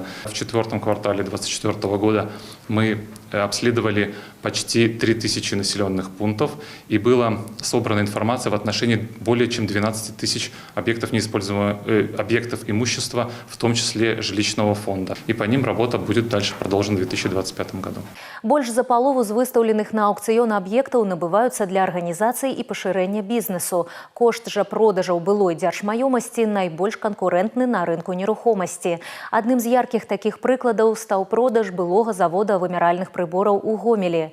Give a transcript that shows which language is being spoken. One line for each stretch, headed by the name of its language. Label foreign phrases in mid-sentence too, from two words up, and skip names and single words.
Russian: В четвертом квартале 2024 года мы обследовали почти 3000 населенных пунктов, и была собрана информация в отношении более чем 12 тысяч объектов объектов имущества, в том числе жилищного фонда. И по ним работа будет дальше продолжена в 2025 году.
Belarusian: Больш за палову з выстаўленых на аукцыён аб'ектаў набываюцца для арганізацый і пашырэння бізнесу. Кошт жа продажаў былой дзяржмаёмасці найбольш канкурэнтны на рынку нерухомасці. Адным з яркіх такіх прыкладаў стаў продаж былога завода вымяральных прыбораў у Гомелі.